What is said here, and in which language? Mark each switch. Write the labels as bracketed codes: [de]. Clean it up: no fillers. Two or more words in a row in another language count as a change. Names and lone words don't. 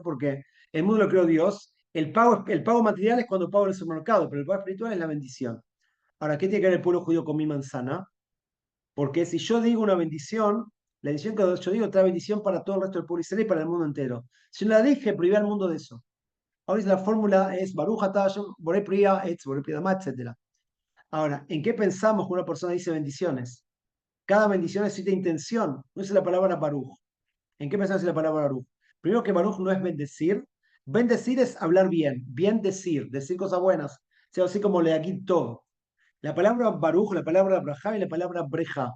[es] Porque el mundo lo creó Dios. El pago material es cuando pago en el supermercado, pero el pago espiritual es la bendición. Ahora, ¿qué tiene que ver el pueblo judío con mi manzana? Porque si yo digo una bendición, la bendición que yo digo trae bendición para todo el resto del pueblo de Israel y para el mundo entero. Si no la dije, privé al mundo de eso. Ahora la fórmula es [he] ברוך אתה השם בורא פרי העץ בורא פרי האדמה, [es] etc. Ahora, ¿en qué pensamos cuando una persona dice bendiciones? Cada bendición necesita intención, no es la palabra Baruch. ¿En qué pensamos en la palabra Baruch? Primero que Baruch no es bendecir. Bendecir es hablar bien, bien decir cosas buenas. O sea, así como le aquí todo. La palabra Baruch, la palabra Brajá y la palabra Breja.